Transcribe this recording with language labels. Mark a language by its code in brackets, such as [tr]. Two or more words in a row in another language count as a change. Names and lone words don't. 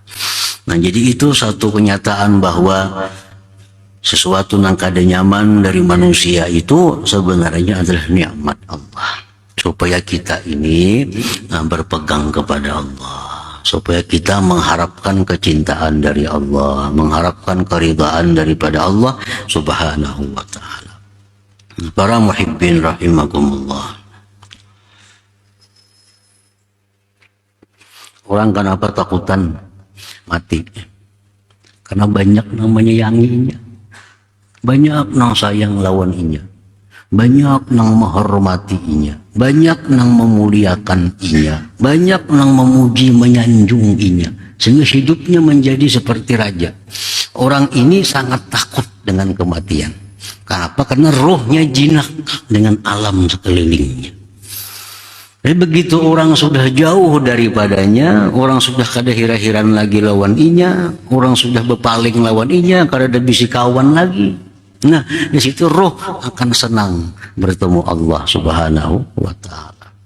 [bjn] Nah, jadi itu satu kenyataan bahwa sesuatu yang kada nyaman dari manusia itu sebenarnya adalah nikmat Allah. [id] Supaya kita ini berpegang kepada Allah, supaya kita mengharapkan kecintaan dari Allah, mengharapkan keridhaan daripada Allah [ar] subhanahu wa ta'ala. Para muhibbin rahimakumullah. [bjn] Orang kenapa takutan mati? Karena banyak namanya yanginya, banyak nang sayang lawan inya, banyak nang menghormati inya, banyak nang memuliakan inya, banyak nang memuji menyanjung inya, [id] sehingga hidupnya menjadi seperti raja. Orang ini sangat takut dengan kematian. Kenapa? Karena rohnya jinak dengan alam sekelilingnya. [bjn] Jadi begitu orang sudah jauh daripadanya, orang sudah kada hira-hiran lagi lawan inya, orang sudah berpaling lawan inya, kada ada bisi kawan lagi. [id] Nah, di situ roh akan senang bertemu Allah [ar] subhanahu wa ta'ala.